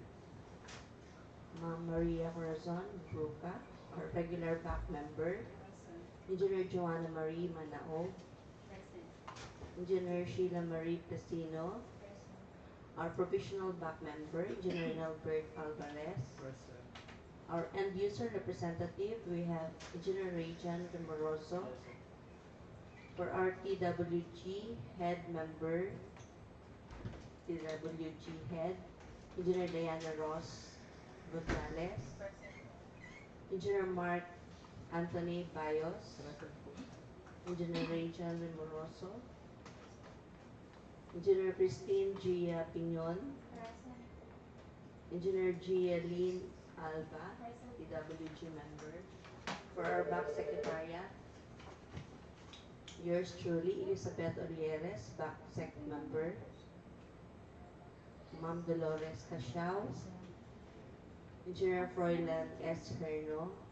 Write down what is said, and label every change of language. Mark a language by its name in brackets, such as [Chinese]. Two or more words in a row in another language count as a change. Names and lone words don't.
[English] Ma'am Maria Corazon Bruca, our regular back member, Engineer Joanna Marie Manaog, Engineer Sheila Marie Plastino, our provisional back member, Engineer Albert Alvarez, our end user representative, we have Engineer Rayjan Remoroso. For our TWG head member, TWG head, Engineer Diana Ross Gonzalez, Engineer Mark Anthony Bayos, Engineer Rayjan Remoroso, Engineer Christine Gia Piñon, Engineer Gia Lynn Alba, TWG member. For our back secretariat, yours truly, Elizabeth Olieres, back sec member. Ma'am Dolores Casiao, Engineer Froilan S. Herno.